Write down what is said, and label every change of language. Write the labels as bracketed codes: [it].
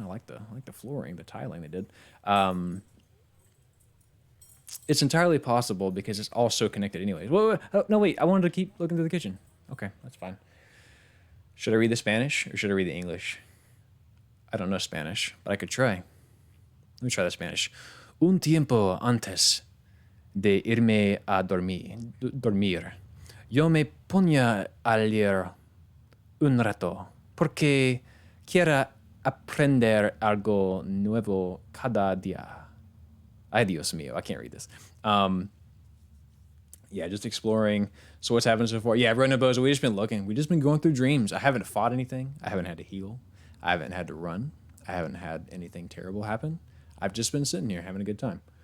[en] I like the flooring, the tiling they did. It's entirely possible because it's all so connected anyways. Wait. Oh, no, wait. I wanted to keep looking through the kitchen. Okay, that's fine. Should I read the Spanish or should I read the English? I don't know Spanish, but I could try. Let me try the Spanish. [es] Un tiempo antes de irme a dormir, yo me ponía a leer un rato, porque quiero aprender algo nuevo cada día. Ay, Dios mío, [en] I can't read this. Yeah, just exploring. So what's happened so far? Yeah, Rona Bozo, we've just been looking. We've just been going through dreams. I haven't fought anything. I haven't had to heal. I haven't had to run. I haven't had anything terrible happen. I've just been sitting here having a good time.